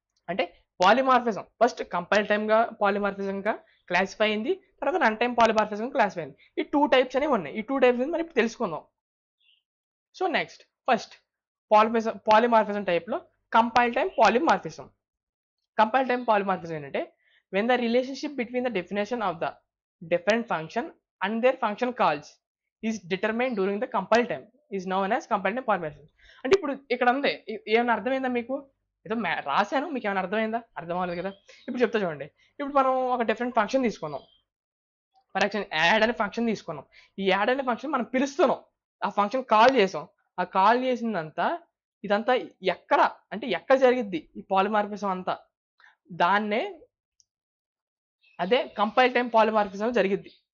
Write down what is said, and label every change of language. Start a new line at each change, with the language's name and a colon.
Telugu: అంటే polymorphism first compile టైమ్గా పాలిమార్ఫిజంగా classify అయింది, తర్వాత రన్ టైం పాలిమార్ఫిజం క్లాసిఫై అయింది. ఈ 2 టైప్స్ అనేవి ఉన్నాయి. ఈ 2 టైప్స్ మనం ఇప్పుడు తెలుసుకుందాం. సో నెక్స్ట్ ఫస్ట్ పాలిమార్ఫిజం టైప్లో compile time polymorphism. Compile time polymorphism ఏంటంటే
English: when the relationship between the definition of the different function and their function calls is determined during the compile time is known as compile time paramorphism.
Telugu: అంటే ఇప్పుడు ఇక్కడ ఉంది, ఏమైనా అర్థమైందా మీకు? ఏదో రాశాను, మీకు ఏమైనా అర్థమైందా? అర్థం అవ్వలేదు కదా. ఇప్పుడు చెప్తా చూడండి. ఇప్పుడు మనం ఒక డిఫరెంట్ ఫంక్షన్ తీసుకున్నాం. ఫర్ ఎగ్జాంపుల్ యాడ్ అనే ఫంక్షన్ తీసుకున్నాం. ఈ యాడ్ అనే ఫంక్షన్ మనం పిలుస్తున్నాం, ఆ ఫంక్షన్ కాల్ చేసాం. ఆ కాల్ చేసిందంతా ఇదంతా ఎక్కడ అంటే ఎక్కడ జరిగిద్ది ఈ పాలిమార్ఫిజం అంతా, దాన్నే అదే కంపైల్ టైం పాలిమార్ఫిజం జరిగిద్ది.